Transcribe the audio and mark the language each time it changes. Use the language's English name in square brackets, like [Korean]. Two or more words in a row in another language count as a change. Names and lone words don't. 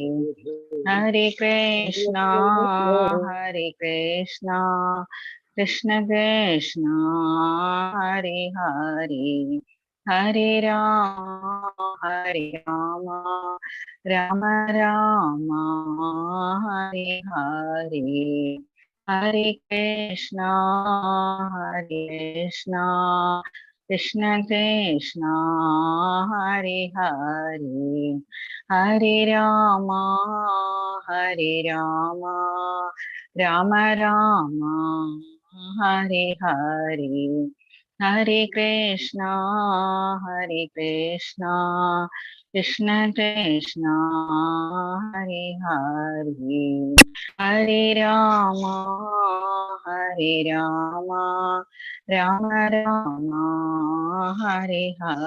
[Sanskrit] ഹരേ കൃഷ്ണ കൃഷ്ണ കൃഷ്ണ ഹരേ ഹരേ. ഹരേ രാമ രാമ രാമ ഹരേ ഹരേ. ഹരേ കൃഷ്ണ കൃഷ്ണ കൃഷ്ണ ഹരി ഹരി ഹരി രാമ രാമ രാമ ഹരി ഹരി ഹരേ കൃഷ്ണ കൃഷ്ണ കൃഷ്ണ ഹരി ഹരി ഹരേ രാമ രാമ രാമ ഹരി ഹരി.